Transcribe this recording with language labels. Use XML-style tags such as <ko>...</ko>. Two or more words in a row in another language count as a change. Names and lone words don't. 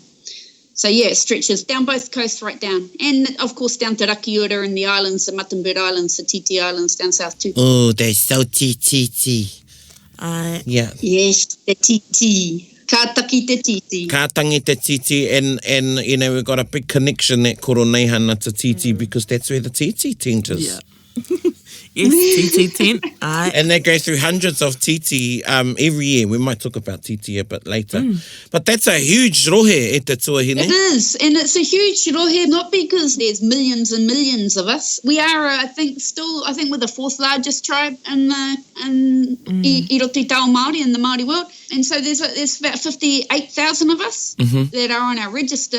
<en>So yeah, it stretches down both coasts right down. And of course down to Rakiura and the islands, the Muttonbird Islands, the Titi Islands down south too. Oh, they're so titi. Yeah. Yes, the Titi.</en> <mi>Kātaki te Titi. Kātangi te Titi,</mi> <en>and you know, we've got a big connection at Koroneihana to Titi because that's where the Titi tent is. Yeah. Yes, Titi tent. And they go through hundreds of Titi every year. We might talk about Titi a bit later. But that's a huge</en> <mi>rohe e te tuahine.</mi> <en>It is, and it's a huge rohe, not because there's millions and millions of us. We are, I think we're the fourth largest tribe in</en> <mi>I Roti Tau Māori,</mi> <en>in the Māori world. And so there's about 58,000 of us that are on our register.</en>